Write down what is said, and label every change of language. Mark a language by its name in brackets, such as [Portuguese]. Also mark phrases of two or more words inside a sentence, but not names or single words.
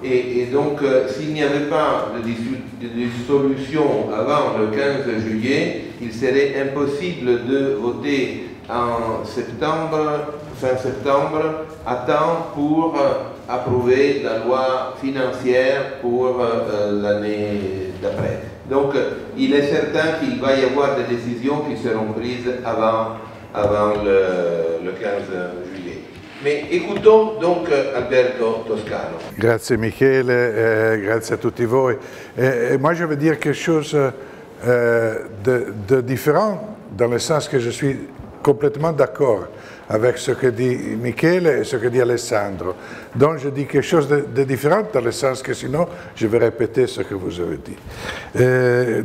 [French] Et donc, s'il n'y avait pas de dissolution avant le 15 juillet, il serait impossible de voter en septembre, fin septembre, à temps pour approuver la loi financière pour l'année d'après. Donc, il est certain qu'il va y avoir des décisions qui seront prises avant le 15 juillet. Mais écoutons donc Alberto Toscano. [Italian] Grazie Michele, grazie a tutti voi. [French] Et moi je veux dire quelque chose de différent, dans le sens que je suis complètement d'accord avec ce que dit Michele et ce que dit Alessandro. Donc je dis quelque chose de différent, dans le sens que sinon je vais répéter ce que vous avez dit.